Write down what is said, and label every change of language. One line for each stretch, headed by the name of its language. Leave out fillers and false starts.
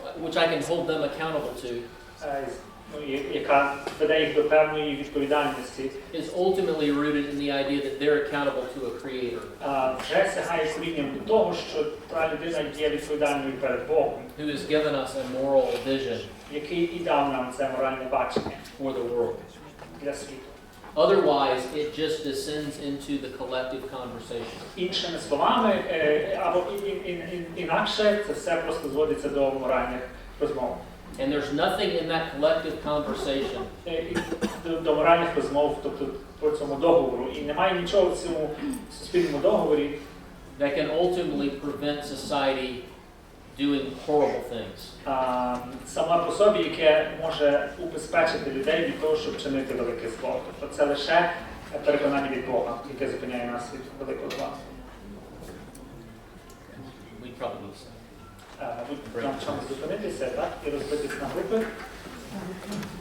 English: which I can hold them accountable to,
Ukrainian: яка веде їх до певної відповідальності,
English: is ultimately rooted in the idea that they're accountable to a creator
Ukrainian: вже сягає корінням до того, що та людина є відповідальною перед Богом,
English: who has given us a moral vision
Ukrainian: який і дав нам це моральне бачення
English: for the world.
Ukrainian: для світу.
English: Otherwise, it just descends into the collective conversation.
Ukrainian: Іншими словами, або інакше, це все просто зводиться до моральних розмов.
English: And there's nothing in that collective conversation
Ukrainian: До моральних розмов, тобто по цьому договору. І немає нічого в цьому суспільному договорі,
English: that can ultimately prevent society doing horrible things.
Ukrainian: сама по собі, яке може убезпечити людей від того, щоб чинити велике зло. Тобто це лише переконання від Бога, яке зупиняє нас від великого зла.
English: We probably say.
Ukrainian: Мабуть, нам чомусь зупинитися, так? І розбитись на групи.